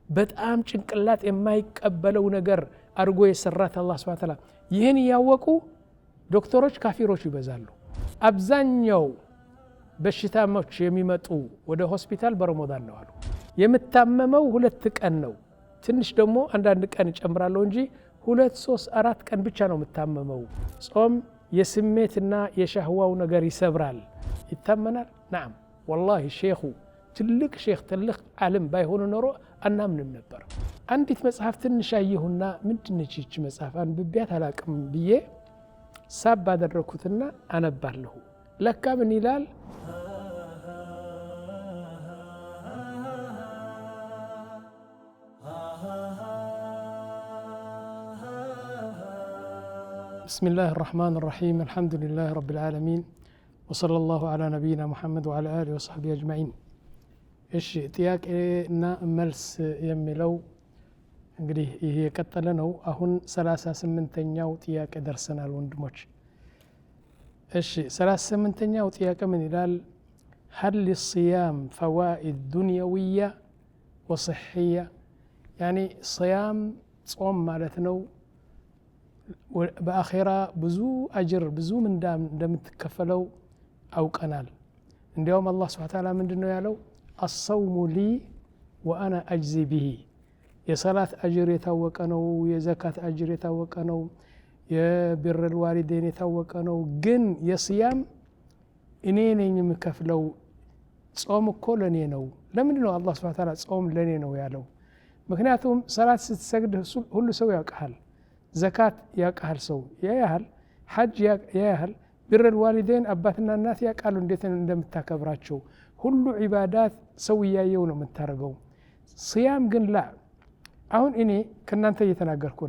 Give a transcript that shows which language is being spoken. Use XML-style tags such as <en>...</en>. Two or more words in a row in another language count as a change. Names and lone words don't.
<am>በጣም ጭንቅላት የማይቀበለው ነገር አድርጎ የሰራት አላህ</am> <ar>سبحانه وتعالى</ar> <am>ይህን ያወቁ ዶክተሮች ካፊሮች ይበዛሉ አብዛኛው በሽታሞች የሚመጡ ወደ ሆስፒታል በረመዳን ነው አሉ የምታመመው 2 ቀን ነው ትንሽ ደግሞ አንዳንድ ቀን ይጨምራለው እንጂ 2 3 4 ቀን ብቻ ነው የምታመመው ጾም የስሜትና የሻህዋው ነገር ይሰብራል ይታመናል</am> <ar>نعم والله</ar> <am>ሼኹ ትልቅ ሼኽ ትልቅ ዓለም ባይሆን ኖሮ አናምንም ነበር አንዲት መጽሐፍ ትንሽ አየሁና ምንድነች እቺ መጽሐፍ አንብቤያት አላቅም ብዬ ሳብ አደረኩትና አነባለሁ ለካ ምን ይላል</am> <ar>بسم الله الرحمن الرحيم الحمد لله رب العالمين وصلى الله على نبينا محمد وعلى آله وصحبه أجمعين</ar> <am>እሺ ጥያቄና መልስ የሚለው እንግዲህ ይሄ የቀጠለ ነው አሁን 38ኛው ጥያቄ ደርሰናል ወንድሞች እሺ 38ኛው ጥያቄ ምን ይላል</am> <ar>هل للصيام فوائد دنيوية وصحية يعني صيام</ar> <am>ጾም ማለት ነው በአኺራ ብዙ አጅር ብዙ ምንዳም እንደምትከፈለው አውቀናል እንዲያውም አላህ</am> <ar>سبحانه وتعالى</ar> <am>ምንድነው ያለው</am> <ar>الصوم لي وأنا أجزي به</ar> <am>የሰላት አጅር የታወቀ ነው የዘካት አጅር የታወቀ ነው የብር الوالدين የታወቀ ነው ግን የሲያም እኔ ነኝ የምከፍለው ጾም እኮ ለኔ ነው ለምንድነው አላህ</am> <ar>سبحانه وتعالى</ar> <am>ጾም ለኔ ነው ያለው ምክንያቱም ሰላት ስትሰግድ ሁሉ ሰው ያውቃል ዘካት ያውቃል ሰው ያያል ሐጅ ያያል</am> <ar>بر الوالدين</ar> <am>አባትና እናት ያውቃሉ እንዴት እንደምታከብራቸው ሁሉ ዒባዳት ሰው ያየው ነው የምታረገው ሲያም ግን ላ አሁን እኔ ከናንተ እየተናገርኩ ነኝ</am>